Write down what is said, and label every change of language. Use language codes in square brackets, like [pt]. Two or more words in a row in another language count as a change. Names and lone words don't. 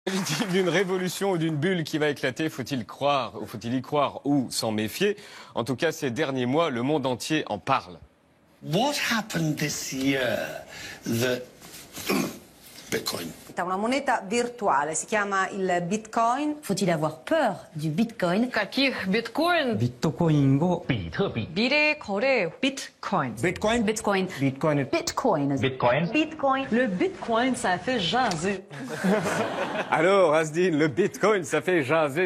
[fr] S'agit-il d'une révolution ou d'une bulle qui va éclater? Faut-il croire, ou faut-il y croire ou s'en méfier? En tout cas, ces derniers mois, le monde entier en parle. [en] What happened this year that Bitcoin? [it] È una moneta virtuale, si chiama il Bitcoin. [fr] Faut-il avoir peur du Bitcoin? [ru] Каких биткоин? [ko] 비트코인이고 미래 거래 비트코인. Bitcoin. Bitcoin. Bitcoin. Bitcoin. Bitcoin. Bitcoin. [fr] Le bitcoin, ça fait jaser. Alors, Asdine, le Bitcoin, ça fait jaser.